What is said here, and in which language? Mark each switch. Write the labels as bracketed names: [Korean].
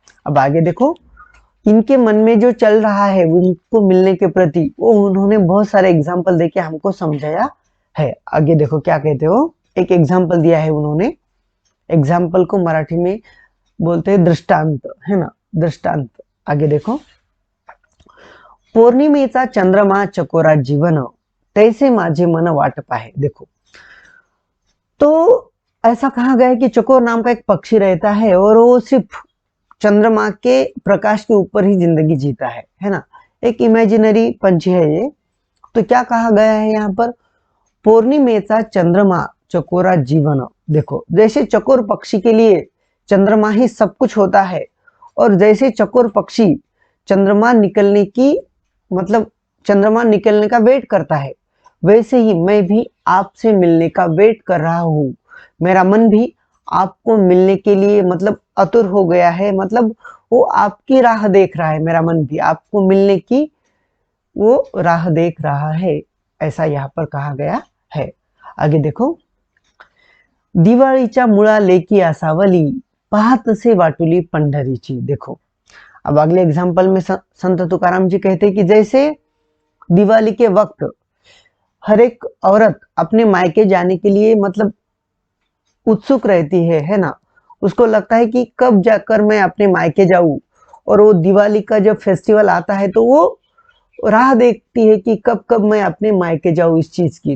[Hindi] अब आगे देखो, इनके मन में जो चल रहा है उनको मिलने के प्रति, वो उन्होंने बहुत सारे एग्जाम्पल देके हमको समझाया है। आगे देखो क्या कहते हो, एक एग्जाम्पल दिया है उन्होंने। एग्जाम्पल को मराठी में बोलते हैं दृष्टांत, है ना, दृष्टांत। आगे देखो, [Marathi] पौर्णिमेचा चंद्रमा चकोरा जीवन, तैसे माझे मन वाट पाहे। [Hindi] देखो, तो ऐसा कहा गया है कि चकोर नाम का एक पक्षी रहता है, और वो सिर्फ चंद्रमा के प्रकाश के ऊपर ही जिंदगी जीता है ना। एक इमेजिनरी पंछी है ये। तो क्या कहा गया है यहाँ पर, [Marathi] पौर्णिमेचा चंद्रमा चकोरा जीवन। [Hindi] देखो, जैसे चकोर पक्षी के लिए चंद्रमा ही सब कुछ होता है, और जैसे चकोर पक्षी चंद्रमा निकलने की मतलब चंद्रमा निकलने का वेट करता है, वैसे ही मैं भी आपसे मिलने का वेट कर रहा हूँ। मेरा मन भी आपको मिलने के लिए मतलब आतुर हो गया है, मतलब वो आपकी राह देख रहा है। मेरा मन भी आपको मिलने की वो राह देख रहा है, ऐसा यहाँ पर कहा गया है। आगे देखो, [Marathi] दिवाळीच्या मुळा लेकी आसावली, पाहतसे वाटुली पंढरीची। [Hindi] देखो, अब अगले एग्जाम्पल में संत तुकाराम जी कहते हैं कि जैसे दिवाली के वक्त हर एक औरत अपने मायके जाने के लिए मतलब उत्सुक रहती है ना। उसको लगता है कि कब जाकर मैं अपने मायके जाऊं, और वो दिवाली का जब फेस्टिवल आता है तो वो राह देखती है कि कब कब मैं अपने मायके जाऊं इस चीज की।